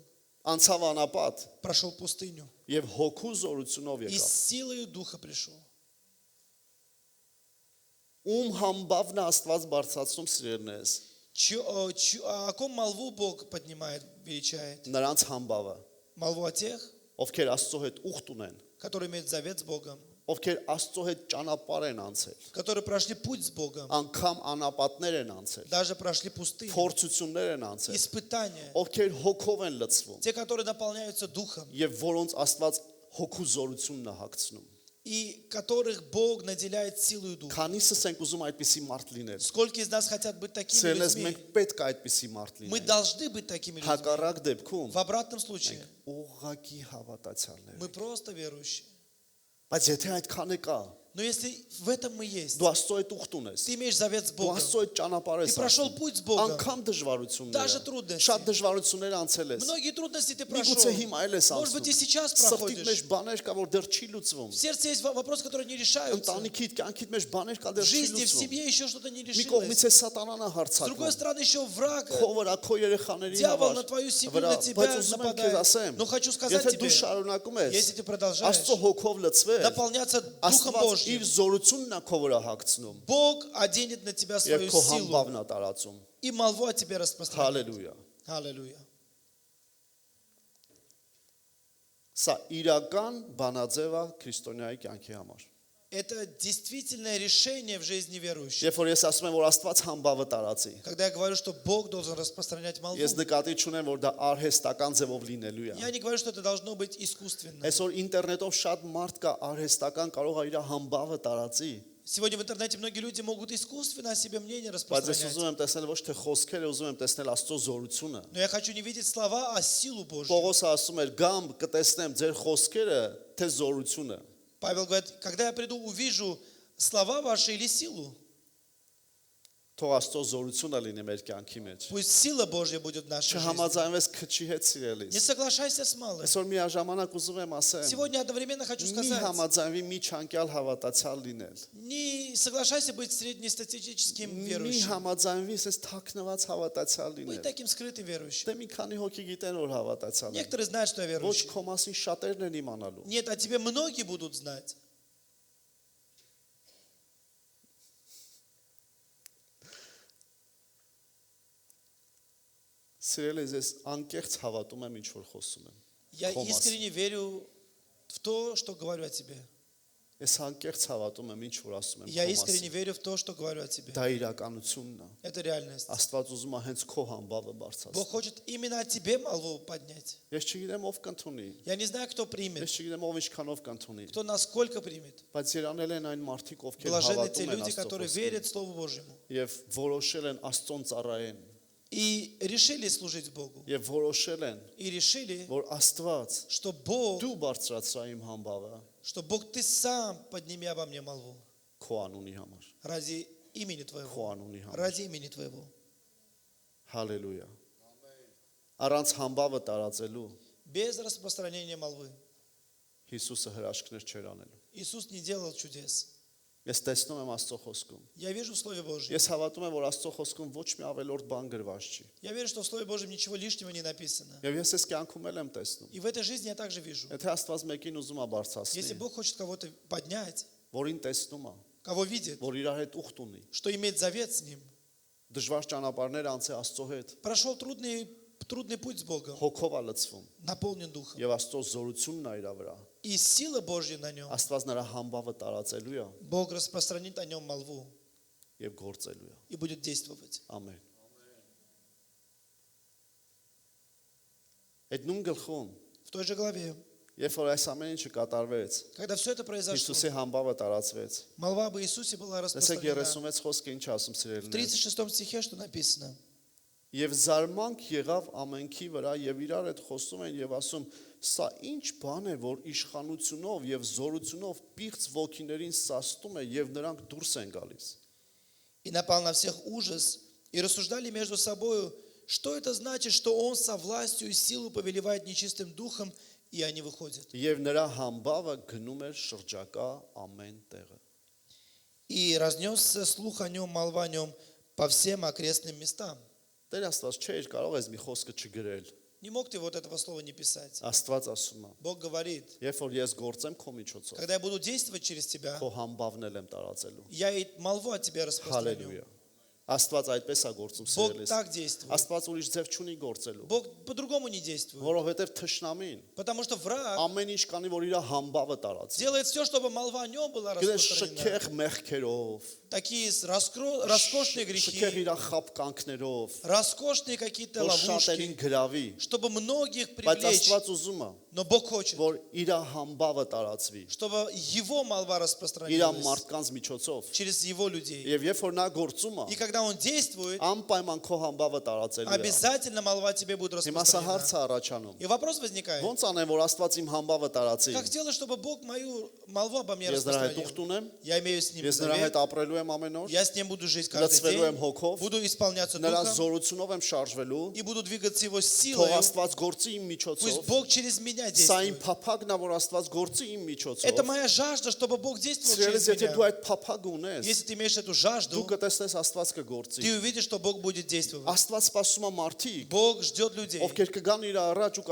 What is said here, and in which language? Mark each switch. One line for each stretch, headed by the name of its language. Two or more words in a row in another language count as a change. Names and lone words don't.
Armenian: անցավ անապատ
Russian: прошел пустыню
Armenian: եւ հոգու зորությունով
Russian: и
Armenian: եկավ։
Russian: с силою Духа пришел.
Armenian: Ում համբավն է Աստված բարձրացնում սիրելիներս։
Russian: О ком молву Бог поднимает, величает?
Armenian: Նրանց համբավը,
Russian: Молву о тех,
Armenian: ովքեր Աստծո հետ ուխտ ունեն,
Russian: которые имеют завет с Богом,
Armenian: ովքեր Աստծո հետ ճանապարհ են անցել,
Russian: которые прошли путь с Богом,
Armenian: անգամ անապատներ են անցել,
Russian: даже прошли пустыню,
Armenian: փորձություններ են անցել,
Russian: испытания,
Armenian: ովքեր հոգով են լցվում
Russian: те, которые наполняются Духом,
Armenian: եւ որոնց Աստված հոգու զորությունն է հագցնում։
Russian: и которых Бог наделяет силой Духа.
Armenian: Քանիսս ենք ուզում այդպիսի մարդ լինել։
Russian: Сколько из нас хотят быть такими
Armenian: Սիրելիներս,
Russian: людьми?
Armenian: մենք պետք է այդպիսի մարդ
Russian: Мы
Armenian: լինենք։
Russian: должны быть такими людьми.
Armenian: Հակառակ դեպքում
Russian: В обратном случае
Armenian: ուղղակի հավատացյալներ։
Russian: мы просто верующие.
Armenian: Բայց եթե այդքանը կա,
Russian: Но если в этом мы есть,
Armenian: Դու Աստծո հետ ուխտ ունես։
Russian: ты имеешь завет с
Armenian: Դու
Russian: Богом,
Armenian: Աստծո հետ ճանապարհ
Russian: ты
Armenian: ես
Russian: прошел
Armenian: անցնում։
Russian: путь с Богом,
Armenian: Անկամ դժվարությունները։
Russian: Даже трудности.
Armenian: Շատ դժվարություններ անցել ես։
Russian: многие трудности ты прошел.
Armenian: Միգուցե հիմա էլ ես
Russian: Может быть, и
Armenian: անցնում։
Russian: сейчас
Armenian: Սրտիդ մեջ
Russian: проходишь.
Armenian: բաներ կա, որ դեռ չի լուծվում։
Russian: В сердце есть вопросы, которые не решаются.
Armenian: Ընտանիքիդ, կյանքիդ մեջ բաներ կա,
Russian: В
Armenian: դեռ չի
Russian: жизни, в
Armenian: լուծվում։
Russian: семье еще что-то не
Armenian: Մի կողմից
Russian: решилось.
Armenian: է սատանան է
Russian: С другой
Armenian: հարցակվում։
Russian: стороны, еще враг,
Armenian: Քո վրա, քո երեխաների
Russian: дьявол
Armenian: համար։
Russian: на твою семью,
Armenian: վրա,
Russian: на
Armenian: բայց
Russian: тебя
Armenian: ուզում եմ քեզ
Russian: нападает.
Armenian: ասեմ,
Russian: Но хочу сказать
Armenian: եթե դու
Russian: тебе,
Armenian: շարունակում ես
Russian: если ты продолжаешь
Armenian: Աստծո հոգով լցվել,
Russian: наполняться Духом
Armenian: Աստված
Russian: Божьим,
Armenian: իր զորությունն է քո вրա հագցնում
Russian: Бог оденет на тебя
Armenian: եւ
Russian: свою
Armenian: քո
Russian: силу
Armenian: համբավն է տարածում։
Russian: и молву о тебе распространит.
Armenian: Հալելույա։
Russian: Аллилуйя.
Armenian: Սա իրական բանաձև է քրիստոնյայի կյանքի համար։
Russian: Это действительное решение в жизни верующих.
Armenian: Երբ որ ես ասում եմ, որ Աստված համբավը տարածի,
Russian: Когда я говорю, что Бог должен распространять молву,
Armenian: ես նկատի չունեմ, որ դա արհեստական ձևով լինելու է։
Russian: я не говорю, что это должно быть искусственно.
Armenian: Այսօր ինտերնետով շատ մարդ կա արհեստական կարող է իր համբավը տարածի,
Russian: Сегодня в интернете многие люди могут искусственно о себе мнение
Armenian: բայց ես
Russian: распространять.
Armenian: ուզում եմ տեսնել ոչ թե խոսքերը, ուզում եմ տեսնել Աստծո զորությունը։
Russian: Но я хочу не видеть слова, а силу Божью.
Armenian: Պողոսը ասում էր, գամ կտեսնեմ ձեր խոսքերը, թե զորությունը։
Russian: Павел говорит, когда я приду, увижу слова ваши или силу.
Armenian: Թող Աստծո զորությունը լինի մեր կյանքի մեջ։
Russian: Пусть сила Божья будет в нашей жизни.
Armenian: Չհամաձայնվես քչի հետ
Russian: Не
Armenian: սիրելիս։
Russian: соглашайся с малым.
Armenian: Այսօր միաժամանակ ուզում եմ ասեմ,
Russian: Сегодня одновременно хочу
Armenian: մի
Russian: сказать,
Armenian: համաձայնվի մի չանկյալ հավատացյալ լինել։
Russian: не соглашайся быть среднестатистическим
Armenian: Մի
Russian: верующим.
Armenian: համաձայնվի ասես թաքնված հավատացյալ
Russian: Быть
Armenian: լինել։
Russian: таким скрытым верующим.
Armenian: Դե մի քանի հոգի գիտեն որ հավատացյալ են։
Russian: Некоторые знают, что я
Armenian: Ոչ
Russian: верующий.
Armenian: քո մասին շատերն են իմանալու։
Russian: Нет, а тебе многие будут знать.
Armenian: Սիրելիս, ես անկեղծ հավատում եմ ինչ որ խոսում եմ։
Russian: Я
Armenian: Քո մասին։
Russian: искренне верю в то, что говорю о тебе.
Armenian: Ես անկեղծ հավատում եմ ինչ որ ասում եմ
Russian: Я
Armenian: քո
Russian: искренне
Armenian: մասին։
Russian: верю в то, что говорю о тебе.
Armenian: Դա իրականությունն է։
Russian: Это реальность.
Armenian: Աստված ուզում է հենց քո համբավը
Russian: Бог
Armenian: բարձրացնել։
Russian: хочет именно о тебе молву поднять.
Armenian: Ես չգիտեմ ով կընդունի։
Russian: Я не знаю, кто примет,
Armenian: Ես չգիտեմ ով ինչքանով կընդունի։
Russian: кто насколько примет.
Armenian: Բայց երանել են այն մարդիկ, ովքեր
Russian: Блаженны те
Armenian: հավատում են
Russian: люди,
Armenian: Աստծո
Russian: которые
Armenian: խոսքին
Russian: верят Слову Божьему
Armenian: եւ որոշել են Աստծոն ծառայեն
Russian: и решили служить Богу.
Armenian: եւ որոշել են,
Russian: И решили,
Armenian: որ Աստված
Russian: что Бог,
Armenian: դու բարձրացրա իմ համբավը
Russian: что Бог, ты сам подними обо мне молву
Armenian: քո անունի համար,
Russian: ради имени
Armenian: քո
Russian: Твоего.
Armenian: անունի համար։
Russian: Ради имени Твоего.
Armenian: Հալելույա։ Առանց համբավը տարածելու
Russian: Без распространения молвы.
Armenian: Հիսուսը հրաշքներ չէր անելու։
Russian: Иисус не делал чудес.
Armenian: Ես տեսնում եմ Աստծո խոսքում։
Russian: Я вижу в Слове Божьем.
Armenian: Ես հավատում եմ, որ Աստծո խոսքում ոչ մի ավելորդ բան գրված չի։
Russian: Я верю, что в Слове Божьем ничего лишнего не написано.
Armenian: Եվ ես այս կյանքում էլ եմ տեսնում։
Russian: И в этой жизни я также вижу.
Armenian: Եթե Աստված մեկին ուզում է
Russian: Если
Armenian: բարձրացնել,
Russian: Бог хочет кого-то поднять,
Armenian: որին տեսնում է,
Russian: кого видит,
Armenian: որ իր հետ ուխտ ունի,
Russian: что имеет завет с Ним,
Armenian: դժվար ճանապարհներ անցե Աստծո հետ,
Russian: прошел трудный путь с Богом,
Armenian: հոգով է լցվում
Russian: наполнен Духом.
Armenian: եւ Աստծո զորությունն է իր վրա։
Russian: И сила Божья на Нем.
Armenian: Աստված նրա համբավը տարածելու է
Russian: Бог распространит о Нем молву
Armenian: եւ գործելու է։
Russian: и будет действовать.
Armenian: Ամեն։ Այդ նույն գլխում,
Russian: В той же главе,
Armenian: երբ որ այս ամեն ինչը կատարվեց,
Russian: когда все это произошло,
Armenian: Հիսուսի համբավը տարածվեց։
Russian: молва об Иисусе была
Armenian: Տեսեք
Russian: распространена.
Armenian: 36 խոսքը ինչ ասում
Russian: В
Armenian: սիրելիներ։
Russian: 36 стихе что написано?
Armenian: Եվ զարմանք եղավ ամենքի վրա եւ իրար հետ խոսում են եւ ասում. Սա ինչ բան է, որ իշխանությունով եւ զորությունով պիղծ ոգիներին սաստում է եւ նրանք դուրս են գալիս։
Russian: И напал на всех ужас, и рассуждали между собою, что это значит, что он со властью и силой повелевает нечистым духом, и они выходят.
Armenian: Եվ նրա համբավը գնում էր շրջակա ամեն տեղը։
Russian: И разнесся слух о нем, молва о нем по всем окрестным местам.
Armenian: Տեր Աստված չէր կարող այս մի խոսքը չգրել։
Russian: Не мог ты вот этого слова не писать.
Armenian: Աստված ասում է.
Russian: Бог говорит,
Armenian: Երբ որ ես գործեմ քո միջոցով,
Russian: когда я буду действовать через тебя,
Armenian: քո համբավն էլ եմ տարածելու։
Russian: я и молву от тебя распространю.
Armenian: Հալելույա։ Աստված այդպես է գործում
Russian: Бог
Armenian: սիրելիս։
Russian: так действует.
Armenian: Աստված ուրիշ ձև չունի գործելու,
Russian: Бог по-другому не действует.
Armenian: որովհետև թշնամին
Russian: Потому что враг
Armenian: ամեն ինչ կանի, որ իր համբավը տարածի։
Russian: делает все, чтобы молва о нем была
Armenian: Գիտես
Russian: распространена.
Armenian: շքեղ մեղքերով,
Russian: Такие роскошные
Armenian: շքեղ
Russian: грехи,
Armenian: իր խապկանքներով,
Russian: роскошные какие-то
Armenian: որ շատերին
Russian: ловушки,
Armenian: գրավի,
Russian: чтобы многих
Armenian: բայց
Russian: привлечь.
Armenian: Աստված уզում է,
Russian: Но Бог хочет,
Armenian: որ իր համբավը տարածվի,
Russian: чтобы его молва
Armenian: իր
Russian: распространилась
Armenian: մարդկանց միջոցով։
Russian: через его людей.
Armenian: Եվ երբ որ նա գործում
Russian: И
Armenian: է,
Russian: когда когда Он действует,
Armenian: անպայման քո համբավը տարածելու է։
Russian: обязательно молва тебе будет
Armenian: Հիմա սա հարց
Russian: распространена.
Armenian: է առաջանում։
Russian: И вопрос возникает,
Armenian: Ոնց անեմ, որ Աստված իմ համբավը տարածի։
Russian: как сделать, чтобы Бог мою молву обо мне
Armenian: Ես նրա հետ
Russian: распространил?
Armenian: ուխտ ունեմ,
Russian: Я имею с Ним
Armenian: ես նրա հետ
Russian: завет,
Armenian: ապրելու եմ ամեն օր,
Russian: я с Ним буду жить каждый
Armenian: լցվելու եմ
Russian: день,
Armenian: հոգով,
Russian: буду исполняться
Armenian: նրա
Russian: Духом
Armenian: զորությունով եմ շարժվելու,
Russian: и буду двигаться Его
Armenian: թող
Russian: силой.
Armenian: Աստված գործի իմ
Russian: Пусть
Armenian: միջոցով։
Russian: Бог через меня
Armenian: Սա իմ
Russian: действует.
Armenian: փափագն է, որ Աստված գործի իմ
Russian: Это
Armenian: միջոցով։
Russian: моя жажда, чтобы Бог действовал
Armenian: Սիրելիս,
Russian: через
Armenian: եթե դու
Russian: меня.
Armenian: այդ փափագը ունես,
Russian: Если ты имеешь эту
Armenian: դու
Russian: жажду,
Armenian: կտեսնես Աստված կգործի։
Russian: ты увидишь, что Бог будет действовать.
Armenian: Աստված սպասում է մարդիկ,
Russian: Бог ждет людей,
Armenian: ովքեր կգան իր առաջ ու